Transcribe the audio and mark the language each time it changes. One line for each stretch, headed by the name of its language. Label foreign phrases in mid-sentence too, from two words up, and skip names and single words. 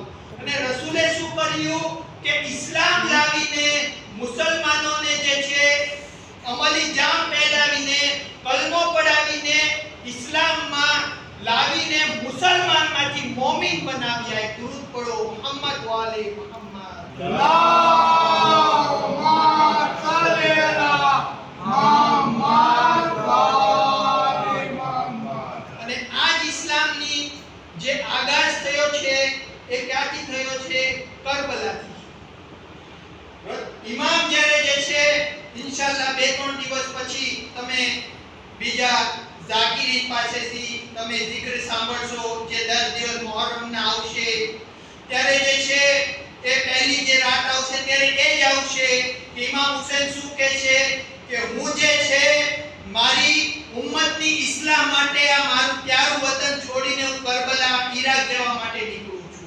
Gujarati: અને રસૂલે શું કર્યું કે ઇસ્લામ લાવીને મુસલમાનોને જે છે અમલી જામ પહેરાવીને, કલમો પડાવીને, ઇસ્લામમાં લાવીને મુસલમાનમાંથી મોમિન બનાવ્યા. દરૂદ પઢો મુહમ્મદ વાલે મુહમ્મદ.
Arabic: اللهم صل على محمد وعلى محمد.
Gujarati: અને આ જ ઇસ્લામની જે આગાજ થયો છે એ ક્યાંથી થયો છે? કરબલાથી. ઇમામ જ્યારે જે છે ઇન્શાઅલ્લાહ 2-3 દિવસ પછી તમે બીજા ઝાકીરીન પાસેથી તમે zikr સાંભળશો જે 10 દિવસ મુહર્રમના આવશે, ત્યારે જે છે એ પહેલી જે રાત આવશે ત્યારે એ જ આવશે કે ઇમામ હુસૈન શું કહે છે કે હું જે છે મારી ઉમ્મતની ઇસ્લાહ માટે આ મારું પ્યારું વતન છોડીને હું કરબલા ઈરાક જવા માટે નીકળું છું.